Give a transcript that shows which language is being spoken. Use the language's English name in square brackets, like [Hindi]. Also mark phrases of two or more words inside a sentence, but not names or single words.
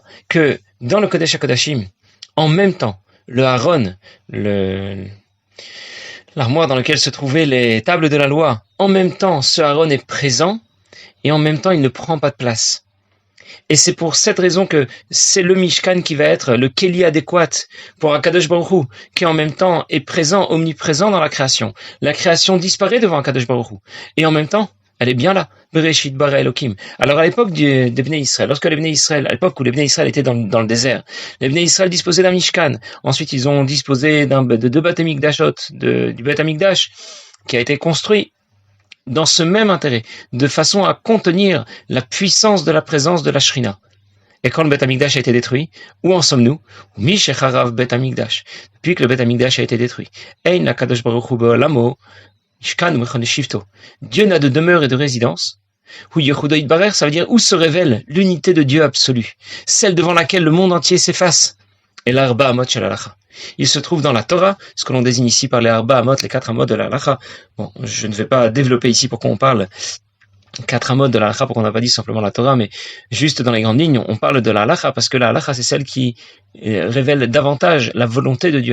[French] Que dans le [Hebrew] קודש הקודשים, [French] en même temps, le Aaron, l'armoire dans laquelle se trouvaient les tables de la loi, en même temps, ce Aaron est présent et en même temps, il ne prend pas de place. Et c'est pour cette raison que c'est le Mishkan qui va être le kéli adéquat pour [Hebrew] הקדוש ברוך הוא, [French] qui en même temps est présent, omniprésent dans la création. La création disparaît devant [Hebrew] הקדוש ברוך הוא. [French] Et en même temps, elle est bien là. [Hebrew] בראשית ברא אלוקים. [French] Alors à l'époque des Bnei Israël, à l'époque où les Bnei Israël étaient dans le désert, les Bnei Israël disposaient d'un Mishkan. Ensuite, ils ont disposé de deux Beth Amikdashot, du Beth Amikdash, qui a été construit dans ce même intérêt, de façon à contenir la puissance de la présence de la Shrina. Et quand le Beth Amikdash a été détruit, où en sommes-nous? [Hebrew] משחרב בית המקדש. [French] Depuis que le Beth Amikdash a été détruit. [Hebrew] אין לקדוש ברוך הוא בעולמו [French] Dieu n'a de demeure et de résidence. Ça veut dire où se révèle l'unité de Dieu absolue, celle devant laquelle le monde entier s'efface. [Hebrew] Et l' ארבע אמות של הלכה. [French] Il se trouve dans la Torah, ce que l'on désigne ici par les [Hebrew] ארבע אמות, [French] les 4 Amot de la Halacha. Bon, je ne vais pas développer ici pourquoi on parle 4 Amot de la Halacha, pourquoi on n'a pas dit simplement la Torah, mais juste dans les grandes lignes, on parle de la Halacha parce que la Halacha, c'est celle qui révèle davantage la volonté de Dieu.